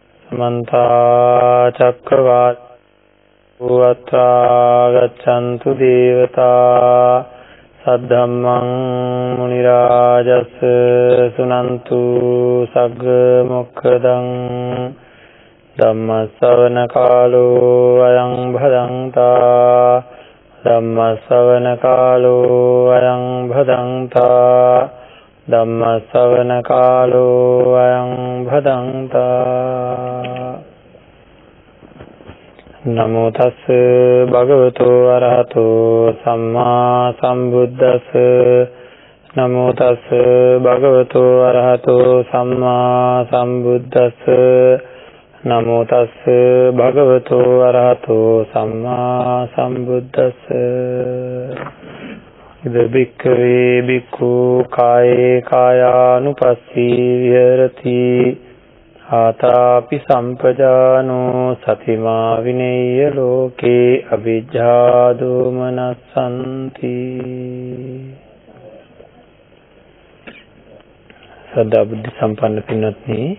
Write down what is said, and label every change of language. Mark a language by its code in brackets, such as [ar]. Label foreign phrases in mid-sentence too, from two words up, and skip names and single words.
[pi] මන්තා චක්කවාලේසු අත්‍රා ගච්ඡන්තු දේවතා සද්ධම්මං මුනි රාජස් සුනන්තු සග්ග මොක්ඛදං ධම්ම ශ්‍රවණ කාලෝ අයං භදංතා ධම්ම ශ්‍රවණ කාලෝ අයං භදංතා ධම්ම ශ්‍රවණ කාලෝ අයං භදංතා නමෝ තස් භගවතු අරහතෝ සම්මා සම්බුද්දස්ස නමෝ තස් භගවතු අරහතෝ සම්මා සම්බුද්දස්ස නමෝ තස් භගවතු අරහතෝ සම්මා සම්බුද්දස්ස ඉද බික්ඛවේ බික්ඛු කායේ කායානුපස්සී විහෙරති ආතාපි සම්පජානෝ සතිමා විනේය ලෝකේ අවිජ්ජා දෝමනස්සන්ති [si] සදා බුද්ධ සම්පන්න පින්වත්නි